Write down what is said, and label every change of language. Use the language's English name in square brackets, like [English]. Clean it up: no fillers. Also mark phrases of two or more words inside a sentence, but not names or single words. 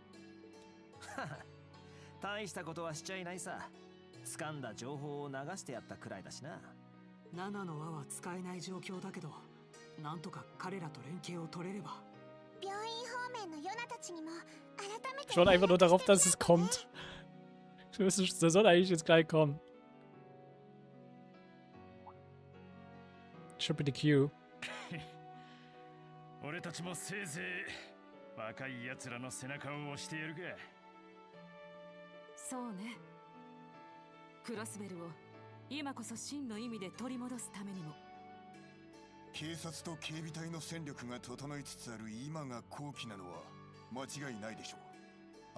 [Japanese] 大したことはしちゃいないさ。掴んだ情報を流してやったくらいだしな。 7の輪は使えない状況だけど、なんとか彼らと連携を取れれば。病院方面のヨナたちにも改めて。 [German] Ich warte einfach nur darauf, dass es kommt. Das soll eigentlich jetzt gleich kommen. [English] Should be the Q. [Japanese] 俺たちもせいぜい若い奴らの背中を押してやるか。そうね。クロスベルを今こそ真の意味で取り戻すためにも。警察と警備隊の戦力が整いつつある今が好機なのは間違いないでしょう。